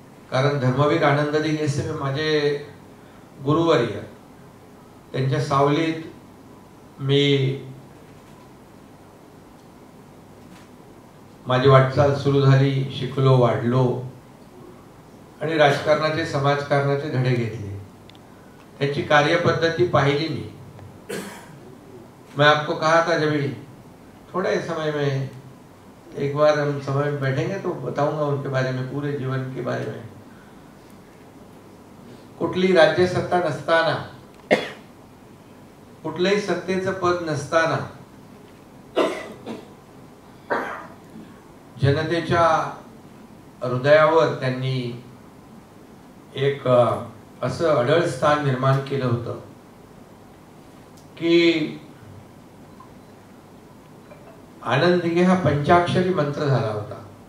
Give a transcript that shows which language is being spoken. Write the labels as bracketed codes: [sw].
[mr] कारण धर्मवीर आनंद दिघे साहेब माझे गुरुवर्य, त्यांच्या सावलीत मी माझी वाटचाल सुरू झाली, शिकलो, वाढलो आणि राजकारणाचे, समाजकारणाचे धडे घेतले. त्यांची कार्यपद्धती पाहिली मी. [hi] मैं आपको कहा था जब थोड़े समय में एक बार हम समय में बैठेंगे तो बताऊंगा उनके बारे में, पूरे जीवन के बारे में. [mr] कुठली राज्य सत्ता नसताना, कुठलंही सत्तेचं पद नसताना जनतेच्या हृदयावर त्यांनी एक असं अढळ स्थान निर्माण केलं होतं की आनंद दिघे हा पंचाक्षरी मंत्र झाला होता.